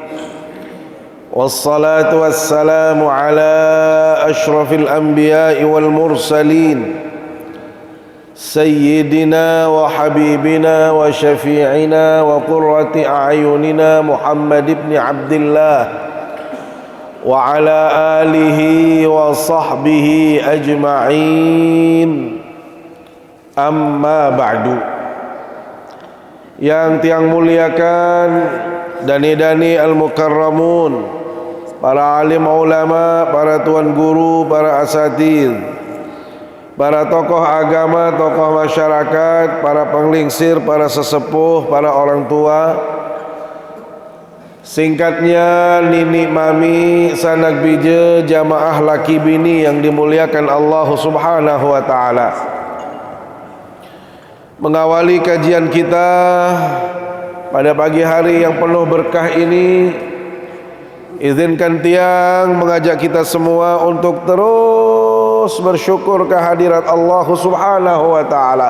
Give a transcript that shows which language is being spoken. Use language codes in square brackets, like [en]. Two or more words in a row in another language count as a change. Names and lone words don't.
[ar] والصلاة والسلام على أشرف الأنبياء والمرسلين سيدنا وحبيبنا وشفيعنا وقرة أعيننا محمد بن عبد الله وعلى آله وصحبه أجمعين. أما بعد. [id] Yang tiang muliakan dani-dani al-mukarramun, para alim ulama, para tuan guru, para asatidz, para tokoh agama, tokoh masyarakat, para penglingsir, para sesepuh, para orang tua, singkatnya [sas] nini mami sanak bija jamaah laki bini [id] yang dimuliakan Allah [ar] سبحانه وتعالى. [id] Mengawali kajian kita pada pagi hari yang penuh berkah ini, izinkan tiang mengajak kita semua untuk terus bersyukur kehadirat Allah [ar] سبحانه وتعالى.